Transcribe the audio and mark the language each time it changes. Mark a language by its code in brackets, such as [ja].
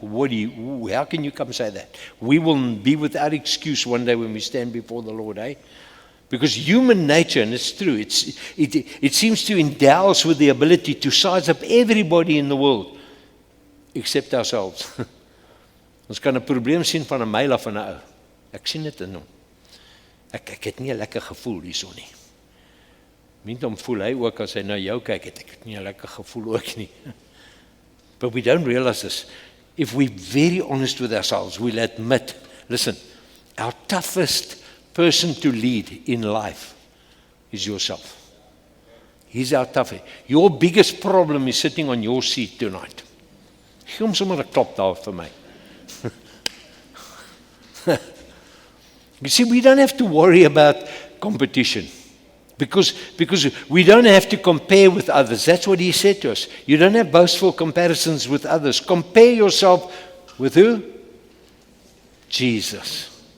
[en] How can you come say that? We will be without excuse one day when we stand before the Lord, eh? Because human nature, and it's true, it seems to endow us with the ability to size up everybody in the world, except ourselves. [af] Ons kan 'n probleem sien van 'n myl af aan 'n ou. Ek sien dit in hom. Ek het nie 'n lekker gevoel hierso nie. Minder om voel hy ook as hy na jou kyk, ek het nie 'n lekker gevoel ook nie. [en] But we don't realize this. If we're very honest with ourselves, we'll admit, listen, our toughest person to lead in life is yourself. He's our toughest. Your biggest problem is sitting on your seat tonight. [af] Gee hom sommer 'n klop daar vir my. [en] You see, we don't have to worry about competition. Because we don't have to compare with others. That's what he said to us. You don't have boastful comparisons with others. Compare yourself with who? Jesus.